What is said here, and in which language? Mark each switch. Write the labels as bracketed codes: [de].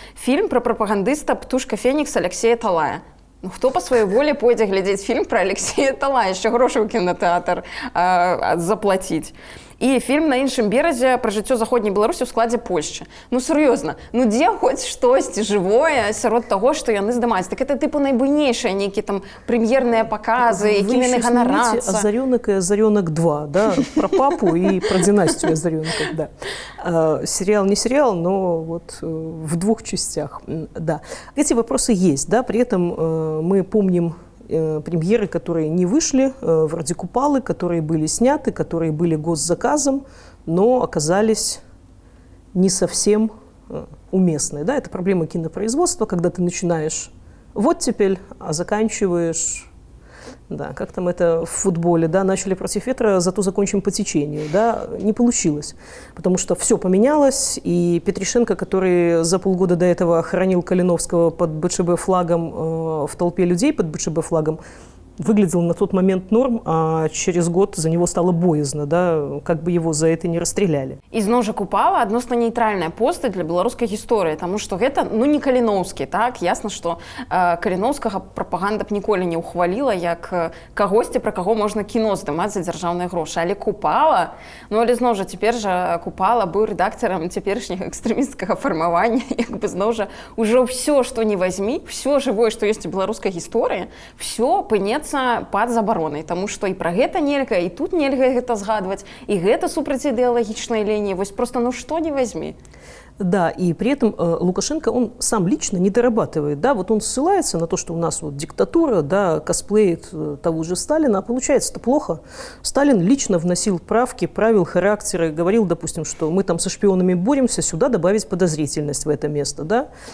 [be] Фільм пра прапагандыста «Птушка Фенікс» Алексея Талая. Ну, хто па сваёй волі пойдзе глядзець фільм пра Алексея Талая, яшчэ грошы ў кінатэатр заплаціць. І фільм «На іншым беразе» пра жыццё заходняй Беларусі ў складзе Польшчы. Ну, сур'ёзна, ну дзе хоць штосьці жывое сярод таго, што яны здымаюць? Так это тыпу найбуйнейшыя нейкія там прэм'ерныя паказы, якімі яны ганарацца. [ru] «Озарёнок» и «Озарёнок 2», да, про папу и про династию Озарёнков, да. Сериал не сериал, но вот в двух частях, да. Эти вопросы есть, да, при этом мы помним премьеры, которые не вышли, вроде «Купалы», которые были сняты, которые были госзаказом, но оказались не совсем уместные. Да? Это проблема кинопроизводства, когда ты начинаешь в оттепель, а заканчиваешь да, как там это в футболе, да, начали против ветра, зато закончим по течению, да, не получилось, потому что все поменялось, и Петришенко, который за полгода до этого хоронил Калиновского под БЧБ флагом, в толпе людей под БЧБ флагом, выглядел на тот момент норм, а через год за него стало боязно, да, как бы его за это не расстреляли. [be] Ізноў жа Купала адносна нейтральная постаць для беларускай гісторыі, таму што гэта не Каліноўскі, так, ясна, што Каліноўскага прапаганда б ніколі не ўхваліла як кагосьці, пра каго можна кіно здымаць за дзяржаўныя грошы. Але Купала, але зноў жа цяпер жа Купала быў рэдактарам цяперашняга экстрэмісцкага фармавання, як бы зноў жа ўжо ўсё, што не вазьмі, ўсё жывое, што ёсць у беларускай гісторыі, ўсё пынецца пад забаронай, таму што і пра гэта нельга, і тут нельга гэта згадваць, і гэта супраць ідэалагічнай лініі. Вось просто што не возьми. [ru] Да, и при этом Лукашенко, он сам лично не дорабатывает, да, вот он ссылается на то, что у нас вот диктатура, да, косплеит того же Сталина, а получается-то плохо. Сталин лично вносил правки, правил характера, говорил, допустим, что мы там со шпионами боремся, сюда добавить подозрительность в это место, да.